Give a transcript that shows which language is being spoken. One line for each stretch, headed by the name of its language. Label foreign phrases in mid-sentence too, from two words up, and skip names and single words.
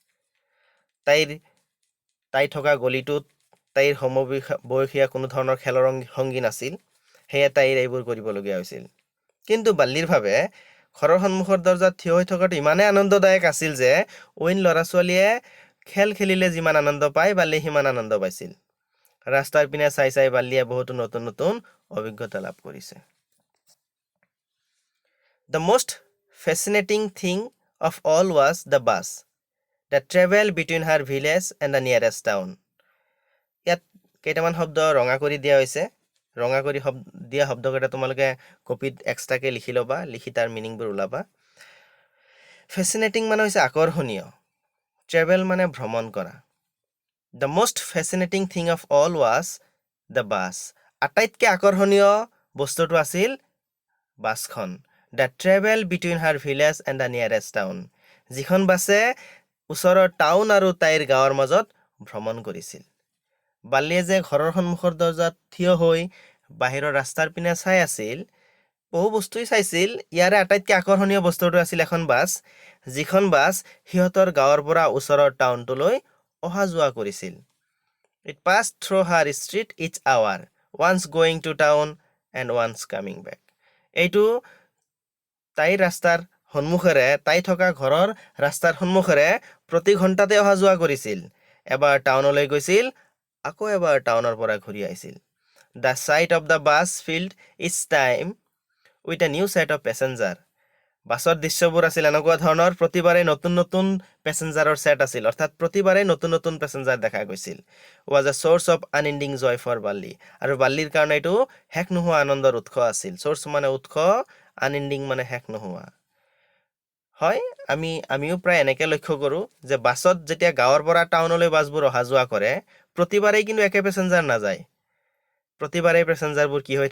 Assamese: তাই থকা গলিটোত তাইৰ সমবয়সীয়া কোনো ধৰণৰ খেলৰ সংগী নাছিল, সেয়ে তাইৰ এইবোৰ কৰিবলগীয়া হৈছিল. কিন্তু বাল্লিৰ ভাৱে ঘৰৰ সন্মুখৰ দৰজাত থিয় হৈ থকাটো ইমানেই আনন্দদায়ক আছিল যে অইন ল'ৰা ছোৱালীয়ে খেল খেলিলে যিমান আনন্দ পায়, বাল্লিয়ে সিমান আনন্দ পাইছিল. ৰাস্তাৰ পিনে চাই বাল্লিয়ে বহুতো নতুন অভিজ্ঞতা লাভ কৰিছে.
English: The most fascinating thing of all was the bus that traveled between her village and the nearest town.
Assamese: ইয়াত কেইটামান শব্দ ৰঙা কৰি দিয়া হৈছে. ৰঙা কৰি দিয়া শব্দকেইটা তোমালোকে কপিত এক্সট্ৰাকে লিখি ল'বা, লিখি তাৰ মিনিংবোৰ ওলাবা. ফেচিনেটিং মানে হৈছে আকৰ্ষণীয়, ট্ৰেভেল মানে ভ্ৰমণ কৰা.
English: The most fascinating thing of all was the bus.
Assamese: আটাইতকৈ আকৰ্ষণীয় বস্তুটো আছিল বাছখন.
English: That traveled between her village and the nearest town.
Assamese: যিখন বাছে ওচৰৰ টাউন আৰু তাইৰ গাঁৱৰ মাজত ভ্ৰমণ কৰিছিল. বাল্লিয়ে যে ঘৰৰ সন্মুখৰ দৰজাত থিয় হৈ বাহিৰৰ ৰাস্তাৰ পিনে চাই আছিল, বহু বস্তুই চাইছিল. ইয়াৰে আটাইতকৈ আকৰ্ষণীয় বস্তুটো আছিল এখন বাছ, যিখন বাছ সিহঁতৰ গাঁৱৰ পৰা ওচৰৰ টাউনটোলৈ অহা যোৱা কৰিছিল.
English: It passed through her street each hour, once going to town and once coming back.
Assamese: এইটো তাইৰ ৰাস্তাৰ সন্মুখেৰে, তাই থকা ঘৰৰ ৰাস্তাৰ সন্মুখেৰে প্ৰতি ঘণ্টাতে অহা যোৱা কৰিছিল. এবাৰ টাউনলৈ গৈছিল, আকৌ এবাৰ টাউনৰ পৰা ঘূৰি আহিছিল.
English: The sight of the bus filled each time with a new set of passenger.
Assamese: বাছৰ দৃশ্যবোৰ আছিল এনেকুৱা ধৰণৰ প্ৰতিবাৰে নতুন নতুন পেছেঞ্জাৰৰ সেট আছিল অৰ্থাৎ প্ৰতিবাৰে নতুন নতুন পেছেঞ্জাৰ দেখা গৈছিল
English: was a source of unending joy for
Assamese: বাল্লি আৰু বাল্লিৰ কাৰণে এইটো শেষ নোহোৱা আনন্দৰ উৎস আছিল source মানে উৎস unending মানে শেষ নোহোৱা হয় আমিও প্ৰায় এনেকৈ লক্ষ্য কৰোঁ যে বাছত যেতিয়া গাঁৱৰ পৰা টাউনলৈ বাছবোৰ অহা যোৱা কৰে প্ৰতিবাৰেই কিন্তু একে পেছেঞ্জাৰ নাযায় প্ৰতিবাৰেই পেছেঞ্জাৰবোৰ কি হৈ